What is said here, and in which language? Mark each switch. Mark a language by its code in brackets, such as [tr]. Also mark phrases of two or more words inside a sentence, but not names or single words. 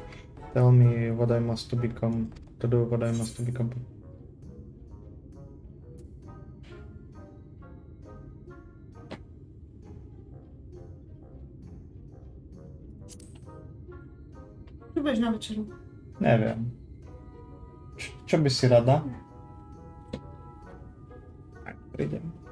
[en] Tell me what I must become to do what I must become. [sk] Co budeš na večeru? Neviem. Čo by si rada? Prídem.